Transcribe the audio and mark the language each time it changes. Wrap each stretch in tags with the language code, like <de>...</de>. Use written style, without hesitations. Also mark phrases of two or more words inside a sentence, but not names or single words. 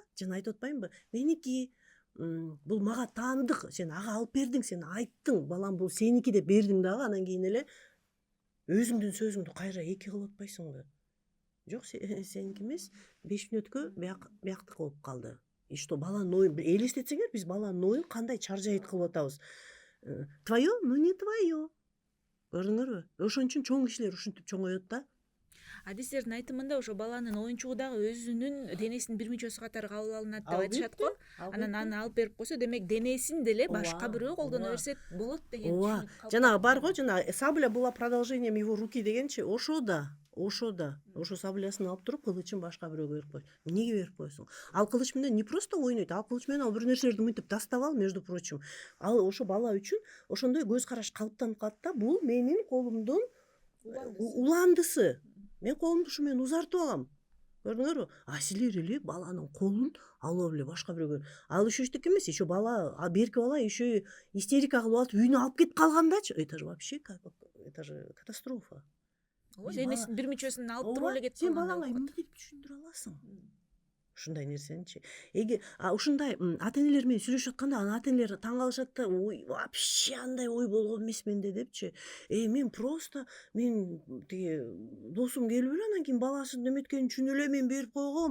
<ky>Жана айтып атпаймынбы? Меники бул мага таандык. Сен ага алып бердиң, сен айттың, балам бул сеники деп бердиң дагы, анан кийин эле өзүңдүн сөзүңдү кайра эки кылып атпайсыңбы? Жок, сеники эмес, 5 мүнөткө бияктык болуп калды.</ky> <ru>И что</ru> <ky>баланын оюн элестетсеңер, биз баланын оюн кандай чаржайыт кылып атабыз.</ky> <ru>Твое, ну не твое.</ru> <ky>Көрдүңөрбү? Ошон үчүн чоң кишилер ушинтип чоңоёт да. адистердин айтымында ошо баланын оюнчугу дагы өзүнүн денесинин бир мүчөсү катары кабыл алынат деп айтышат го. Анан аны алып берип койсо, демек денесин деле башка бирөө колдоно берсе болот деген түшүнүк калп. Жанагы бар го, жана</ky> <ru>сабля была продолжением его руки</ru> <ky>дегенчи, ошо да ошо саблясын алып туруп кылычын башка бирөөгө берип коет. Эмнеге берип коесуң? Ал кылыч менен</ky> <ru>не просто</ru> <ky>ойнойт, ал кылыч менен ал бир нерселерди мынтип тастап ал,</ky> <ru>между прочим.</ru> <ky>Ал ошо бала үчүн ошондой көз караш калыптанып калат да, бул менин колумдун уландысы. Мен колумду ушу менен узартып алам. Көрдүңөрбү? А силер эле баланын колун алып эле башка бирөөгө. Ал еще эчтеке эмес, еще бала, берки бала</ky> <ru>еще истерика</ru> <ky>кылып алып үйүнө алып кетип калгандачы.</ky> <ru>Это же вообще это же катастрофа.</ru> <ky>Денесинин бир мүчөсүн алып туруп эле кетип Сен калганда балаңа болот. эмне деп түшүндүрө аласың? Ушундай нерсеничи. Ушундай ата-энелер менен сүйлөшүп атканда, анан ата-энелер таң калышат да, ой, вообще андай ой болгон эмес менде депчи. Мен просто тиги досум келип эле анан кийин баласын неметкенин түшүнүп эле мен берип койгом.</ky>